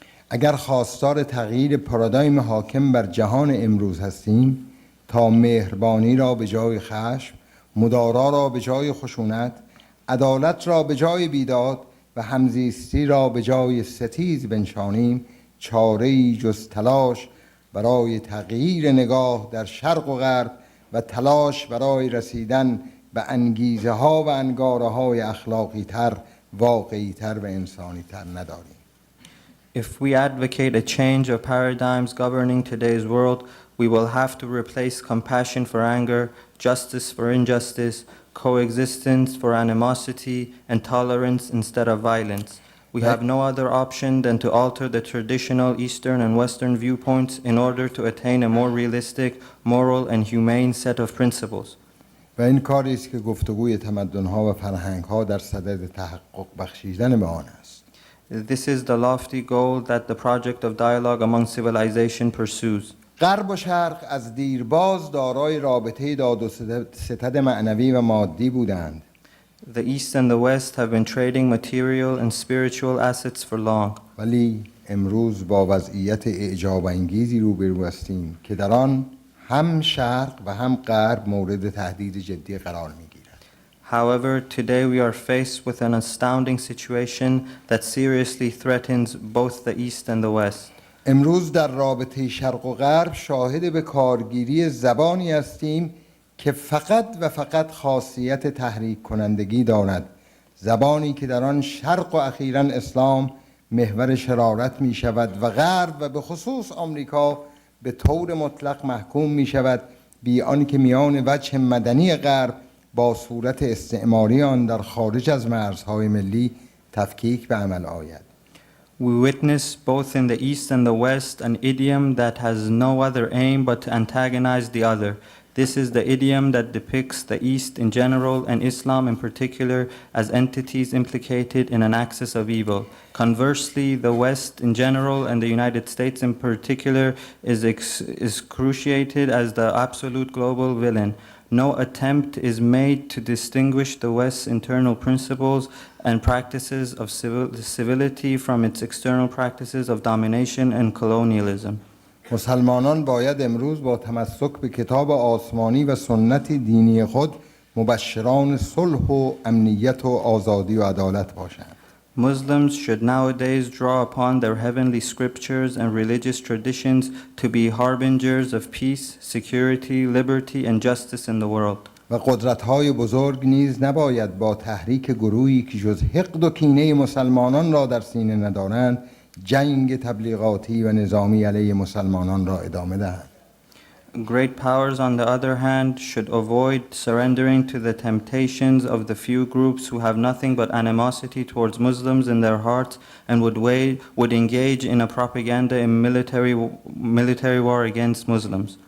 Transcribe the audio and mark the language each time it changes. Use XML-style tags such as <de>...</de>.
<fa>اگر خواستار تغییر پارادایم حاکم بر جهان امروز هستیم تا مهربانی را به جای خشم، مدارا را به جای خشونت، عدالت را به جای بیداد و همزیستی را به جای ستیز بنشانیم، چاره‌ای جز تلاش برای تغییر نگاه در شرق و غرب و تلاش برای رسیدن به انگیزه ها و انگاره های اخلاقی تر، واقعی تر و انسانی تر نداریم.</fa> <en>If we advocate a change of paradigms governing today's world, we will have to replace compassion for anger, justice for injustice, coexistence for animosity, and tolerance instead of violence. We have no other option than to alter the traditional Eastern and Western viewpoints in order to attain a more realistic, moral, and humane set of principles.</en> <fa>و این کاری است که گفتگوی تمدن‌ها و فرهنگ‌ها در صدد تحقق بخشیدن به آن است.</fa> <en>This is the lofty goal that the project of dialogue among civilization pursues.</en> <fa>غرب و شرق از دیرباز دارای رابطه داد و ستد معنوی و مادی بودند.</fa> <en>The East and the West have been trading material and spiritual assets for long.</en> <fa>ولی امروز با وضعیت اعجاب انگیزی روبرو هستیم که در آن هم شرق و هم غرب مورد تهدید جدی قرار می‌گیرد.</fa> <en>However, today we are faced with an astounding situation that seriously threatens both the East and the West.</en> <fa>امروز در رابطه شرق و غرب شاهد به کارگیری زبانی هستیم که فقط و فقط خاصیت تحریک کنندگی دارد. زبانی که در آن شرق و اخیراً اسلام محور شرارت می شود و غرب و به خصوص آمریکا به طور مطلق محکوم می شود، بی آنکه میان وجه مدنی غرب با صورت استعماری آن در خارج از مرزهای ملی تفکیک به عمل آید.</fa> <en>We witness both in the East and the West an idiom that has no other aim but to antagonize the other. This is the idiom that depicts the East in general and Islam in particular as entities implicated in an axis of evil. Conversely, the West in general and the United States in particular is cruciated as the absolute global villain. No attempt is made to distinguish the West's internal principles and practices of civility from its external practices of domination and colonialism.</en> <fa>مسلمانان باید امروز با تمسک به کتاب آسمانی و سنت دینی خود مبشران صلح و امنیت و آزادی و عدالت باشند.</fa> <en>Muslims should nowadays draw upon their heavenly scriptures and religious traditions to be harbingers of peace, security, liberty, and justice in the world.</en> <fa>و قدرت‌های بزرگ نیز نباید با تحریک گروهی که جز حقد و کینه مسلمانان را در سینه ندارند جنگ تبلیغاتی و نظامی علیه مسلمانان را ادامه دهند.</fa> <en>Great powers, on the other hand, should avoid surrendering to the temptations of the few groups who have nothing but animosity towards Muslims in their hearts and would engage in a propaganda and military war against Muslims.</en>